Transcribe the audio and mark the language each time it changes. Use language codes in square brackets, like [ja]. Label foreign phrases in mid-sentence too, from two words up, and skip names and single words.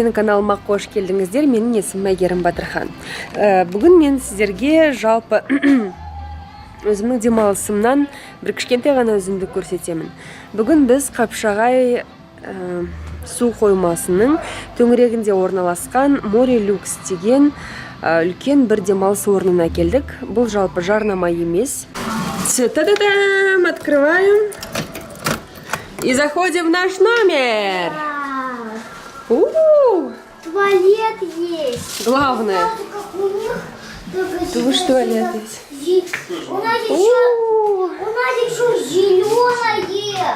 [kk] Менің каналыма қош келдіңіздер. Менің есімім Әйгерім Батырхан. Бүгін мен сіздерге жалпы өзімнің демалысымнан бір кішкентай ғана үзінді көрсетемін. Бүгін біз Қапшағай су қоймасының төңірегінде орналасқан Море Люкс деген үлкен бір демалыс орнына келдік. Бұл жалпы жарнама емес. [ru] Та-да-дам! Открываем. И заходим в наш номер. Туалет есть. Главное. Душ, туалет есть. У нас еще зеленое.